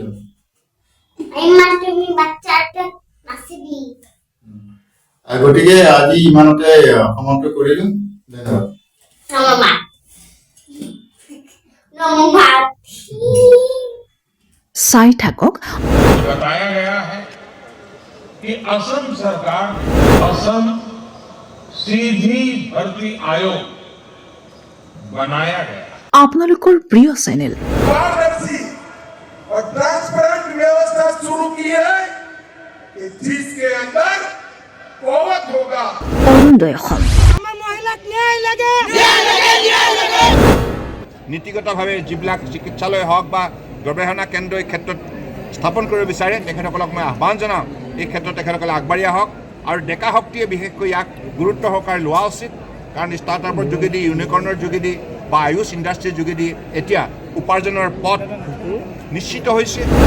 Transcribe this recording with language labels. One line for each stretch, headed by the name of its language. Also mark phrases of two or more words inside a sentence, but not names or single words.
Assamese: ইমান তুমি বাচ্চাটা নাচিবি গতিকে আজি ইমানতে সমাপ্ত কৰিলো ধন্যবাদ নমমা নমমা চাই থাকক
Hindi: बताया गया है कि असम सरकार असम सीधी भर्ती आयोग बनाया गया
Assamese: আপোনালোকৰ প্ৰিয় চেনেল
Hindi: पारदर्शी और ट्रांसपेरेंट व्यवस्था शुरू की है कि जिसके अंदर कोवत होगा
Assamese: অৰুণোদয় অসম নীতিগতভাৱে যিবিলাক চিকিৎসালয় হওক বা গৱেষণা কেন্দ্ৰ এই ক্ষেত্ৰত স্থাপন কৰিব বিচাৰে তেখেতসকলক মই আহ্বান জনাওঁ এই ক্ষেত্ৰত তেখেতসকলে আগবাঢ়ি আহক আৰু ডেকা শক্তিয়ে বিশেষকৈ ইয়াক গুৰুত্ব সহকাৰে লোৱা উচিত কাৰণ ষ্টাৰ্টআপৰ যোগেদি ইউনিকৰ্ণৰ যোগেদি বা আয়ুষ ইণ্ডাষ্ট্ৰীৰ যোগেদি এতিয়া উপাৰ্জনৰ পথ নিশ্চিত হৈছে